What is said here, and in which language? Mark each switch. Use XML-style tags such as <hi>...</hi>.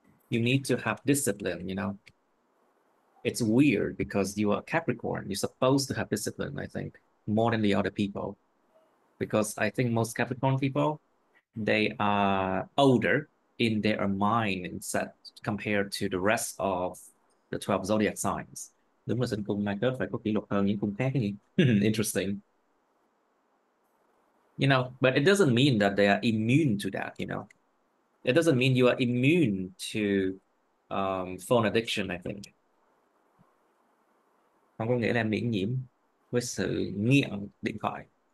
<en>You need to have discipline, you know. It's weird because you are Capricorn. You're supposed to have discipline, I think, more than the other people. Because I think most Capricorn people, they are older in their mindset compared to the rest of the 12 zodiac signs.</en> <vi>Đúng là sinh cung Mai Kết phải có kỷ luật hơn những cung khác cái gì?</vi> <en>Interesting. You know, but it doesn't mean that they are immune to that, you know. It doesn't mean you are immune to phone addiction, I think.</en> <vi>Không có nghĩa là em miễn nhiễm với sự nghiện điện thoại.</vi>